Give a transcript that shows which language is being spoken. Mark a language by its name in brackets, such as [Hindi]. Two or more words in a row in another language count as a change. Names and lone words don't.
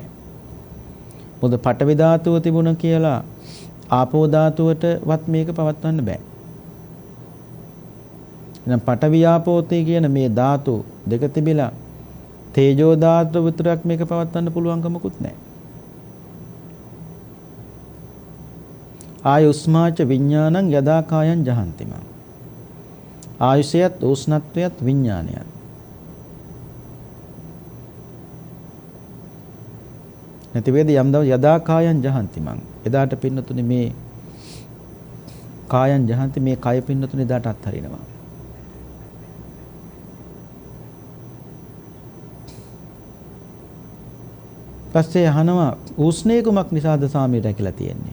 [Sinhala] මොකද පඨවි ධාතුව තිබුණ කියලා ආපෝ ධාතුවටවත් මේක පවත්වන්න බෑ. එහෙනම් පඨවි ආපෝ කියන මේ ධාතු දෙක තිබිලා තේජෝ ධාතුව විතරක් මේක පවත්වන්න පුළුවන් කමකුත් නැහැ. [Pali] ආයුස්මාච විඥානං යදා කායං ජහන්තිම. [Sinhala] ආයුෂයත් උෂ්ණත්වයත් විඥානයත්. නැති වේද යම් දවස් [Pali] යදා කායං ජහන්තිමං. [Sinhala] එදාට පින්නතුනේ මේ [Pali] කායං ජහන්ති [Sinhala] මේ කය පින්නතුනේ එදාට අත්හරිනවා. පස්සේ අහනවා උෂ්ණේ කුමක් නිසාද සාමී රැකිලා තියෙන්නේ?